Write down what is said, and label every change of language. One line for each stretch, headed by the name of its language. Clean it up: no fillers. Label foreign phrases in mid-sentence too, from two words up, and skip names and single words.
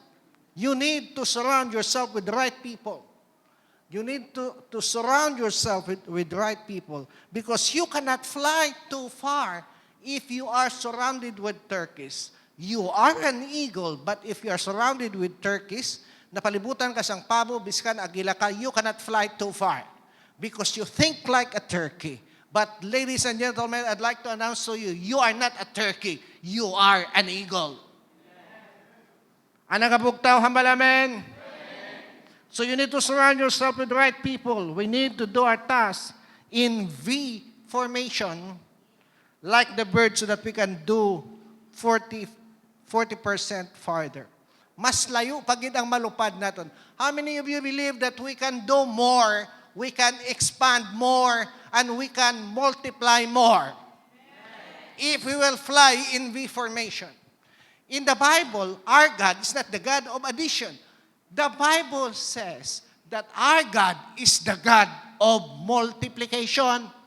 English: You need to surround yourself with the right people. You need to surround yourself with the right people because you cannot fly too far if you are surrounded with turkeys. You are an eagle, but if you are surrounded with turkeys,
Hiligaynon: napalibutan ka sang pabo, biskan agila ka,
English: you cannot fly too far because you think like a turkey. But ladies and gentlemen, I'd like to announce to you, you are not a turkey. You are an eagle.
Hiligaynon: Anang kabugtaw, hambalamen?
English: So you need to surround yourself with the right people. We need to do our task in V formation like the bird so that we can do 40% farther.
Hiligaynon: Mas layo pagid ang malupad naton.
English: How many of you believe that we can do more, we can expand more, and we can multiply more? If we will fly in V formation. In the Bible, our God is not the God of addition. The Bible says that our God is the God of multiplication.